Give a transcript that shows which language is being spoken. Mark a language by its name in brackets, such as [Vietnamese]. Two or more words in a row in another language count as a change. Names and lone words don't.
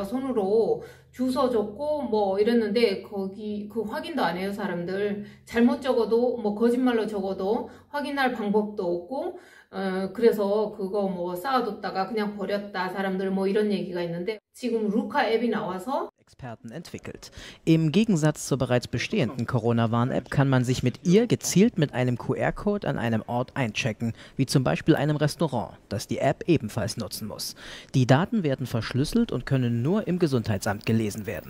[Korean] 손으로 주소 적고 뭐 이랬는데 거기 그 확인도 안 해요. 사람들 잘못 적어도 뭐 거짓말로 적어도 확인할 방법도 없고 그래서 그거 뭐 쌓아뒀다가 그냥 버렸다 사람들 뭐 이런 얘기가 있는데 지금 루카 앱이 나와서 [German] Experten entwickelt. Im Gegensatz zur bereits bestehenden Corona-Warn-App kann man sich mit ihr gezielt mit einem QR-Code an einem Ort einchecken, wie zum Beispiel einem Restaurant, das die App ebenfalls nutzen muss. Die Daten werden verschlüsselt und können nur im Gesundheitsamt gelesen werden.